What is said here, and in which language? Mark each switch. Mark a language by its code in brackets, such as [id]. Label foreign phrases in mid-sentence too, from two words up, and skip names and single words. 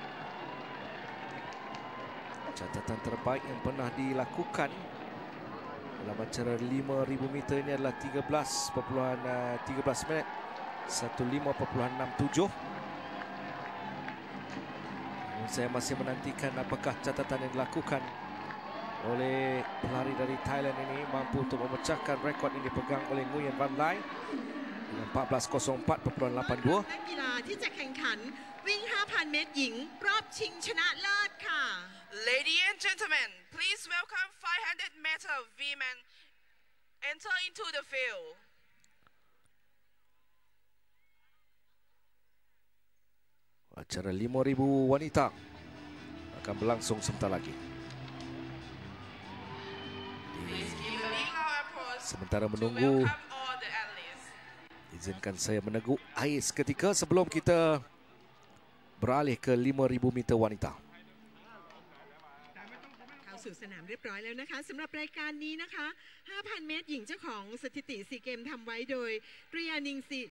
[ms] Catatan terbaik yang pernah dilakukan Dalam acara 5,000 meter ini adalah 13 minit 15.67. Saya masih menantikan apakah catatan yang dilakukan oleh pelari dari Thailand ini mampu untuk memecahkan rekod yang dipegang oleh Nguyen Van Lai dengan 14.04.82. [th] นักกีฬาที่จะแข่งขันวิ่ง 5,000 เมตรหญิงรอบชิงชนะเลิศค่ะ [en] Ladies and gentlemen, please welcome 500-meter women enter into the field. [ms] Acara 5,000 wanita akan berlangsung sebentar lagi. Sementara menunggu, izinkan saya meneguk air seketika sebelum kita beralih ke 5,000 meter wanita. [th] เข้าสู่สนามเรียบร้อยแล้วนะคะสำหรับรายการนี้นะคะ 5,000 เมตรหญิงเจ้าของสถิติซีเกมทำไว้โดยริยานิงซี